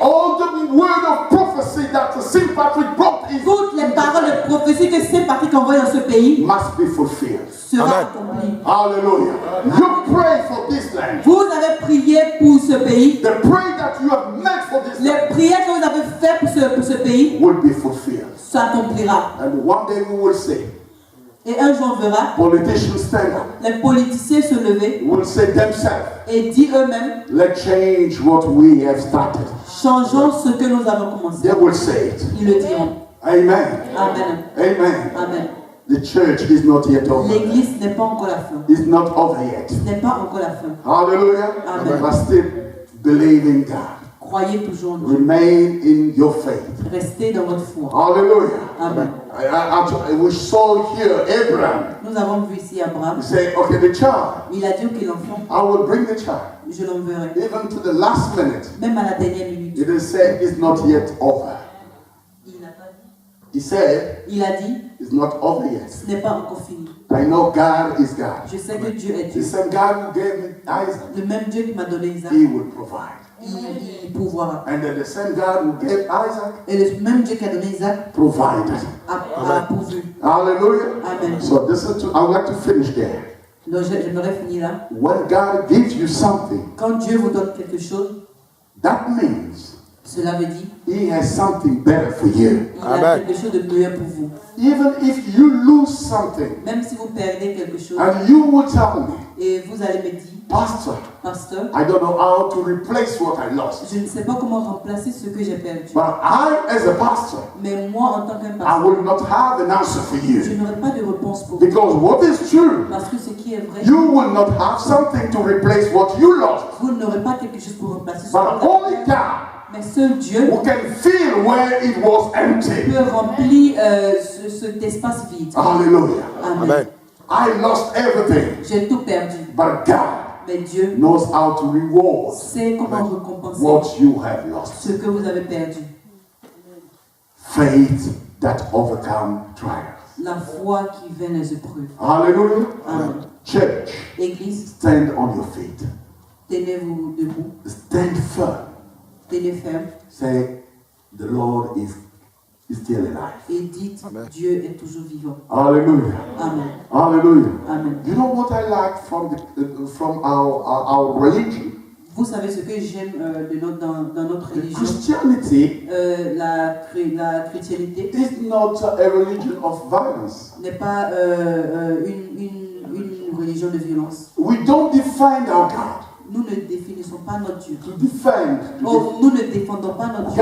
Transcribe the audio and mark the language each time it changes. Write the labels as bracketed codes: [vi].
[en] all the word of prophecy that St. Patrick brought in [fr] toutes les paroles de prophétie que Saint Patrick a envoyées dans ce pays [en] must be fulfilled. [fr] sera accomplies. [en] Hallelujah. You pray for this land. [fr] Vous avez prié pour ce pays. [en] The prayer that you have made for this land [fr] Les prières que vous avez faites pour ce pays [en] will be fulfilled. [fr] s'accomplira. [en] And one day we will say, [fr] Et un jour on verra [en] politicians stand up, [fr] les politiciens se lever [en] will say themselves, [fr] et dire eux-mêmes, [en] let's change what we have started. [fr] changeons ce que nous avons commencé. [en] They will say it. [fr] Ils le diront. [en] Amen. Amen. Amen. Amen. The church is not yet over. [fr] L'église n'est pas encore la fin. [en] It's not over yet. [fr] Ce n'est pas encore la fin. [en] Hallelujah. Amen. But still believe in God. [fr] Croyez toujours en Dieu. [en] Remain in your faith. [fr] Restez dans votre foi. [en] Hallelujah. Amen. We saw here Abraham. [fr] Nous avons vu ici Abraham. [en] He said, okay, the child, [fr] Il a dit que l'enfant, [en] I will bring the child. [fr] je l'enverrai. [en] Even to the last minute. [fr] Même à la dernière minute. [en] He didn't say it's not yet over. [fr] Il n'a pas dit. [en] He said, [fr] Il a dit, [en] it's not over yet. [fr] ce n'est pas encore fini. [en] I know God is God. [fr] Je sais que Dieu est [en] The [fr] Dieu. [en] same God who gave me Isaac, [fr] Le même Dieu qui m'a donné Isaac, [en] He will provide. [fr] il pourvoira. [en] And then the same God who gave Isaac [fr] Et le même Dieu qui a donné Isaac [en] provided. [fr] a pourvu. [en] Hallelujah. Amen. So this is I would like to finish there. [fr] Donc j'aimerais finir là. [en] When God gives you something, [fr] Quand Dieu vous donne quelque chose, [en] that means [fr] cela veut dire [en] He has something better for you. [fr] qu'il a quelque chose de meilleur pour vous. [en] Even if you lose something, [fr] Même si vous perdez quelque chose, [en] and you will tell me, [fr] et vous allez me dire, [en] Pastor, [fr] pasteur, [en] I don't know how to replace what I lost. [fr] je ne sais pas comment remplacer ce que j'ai perdu. [en] But I, as a pastor, [fr] Mais moi, en tant qu'un [en] I [fr] pasteur, [en] will not have an answer for [fr] je [en] you. [fr] n'aurai pas de réponse pour vous. [en] Because what is true, [fr] Parce que ce qui est vrai, [en] you will not have something to replace what you lost. [fr] vous n'aurez pas quelque chose pour remplacer ce [en] But [fr] que vous [en] only [fr] avez perdu. [en] God [fr] Mais seul Dieu [en] who can feel where it was empty. [fr] peut remplir cet espace vide. [en] Hallelujah. Amen. I lost everything. [fr] J'ai tout perdu. [en] But God [fr] Mais Dieu [en] knows how to reward [fr] sait comment récompenser [en] what you have lost. [fr] ce que vous avez perdu. [en] Faith that overcomes trials. [fr] La foi qui vainc les épreuves. [en] Hallelujah. Amen. Church, [fr] Église, [en] stand on your feet. [fr] tenez-vous debout, [en] Stand firm. [fr] tenez ferme [en] Say, the Lord is still alive. [fr] et dites, Dieu est toujours vivant. [en] Hallelujah. Amen. Hallelujah. Amen. You know what I like from our religion? [fr] Vous savez ce que j'aime dans notre religion, [en] Christianity [fr] la chrétienté [en] is not a religion of violence. [fr] n'est pas une religion de violence. [en] We don't defend our God. [fr] Nous ne définissons pas notre Dieu. [en] To defend. [fr] Oh, nous ne défendons pas notre Dieu.